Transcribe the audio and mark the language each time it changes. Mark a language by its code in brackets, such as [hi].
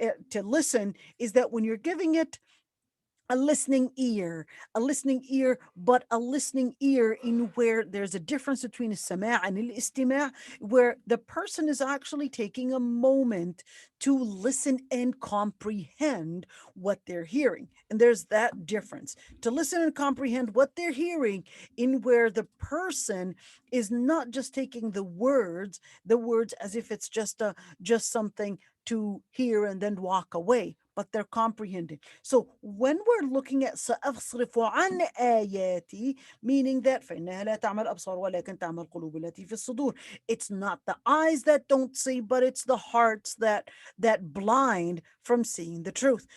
[en] To listen is that when you're giving it a listening ear, but a listening ear in where there's a difference between السماع and الاستماع, where the person is actually taking a moment to listen and comprehend what they're hearing. And there's that difference. To listen and comprehend what they're hearing, in where the person is not just taking the words as if it's just something to hear and then walk away, but they're comprehending. So when we're looking at [ar] سأصرف عن آياتي, [en] meaning that [ar] فإنها لا تعمى الأبصار ولكن تعمى القلوب التي في الصدور. [en] It's not the eyes that don't see, but it's the hearts that blind from seeing the truth.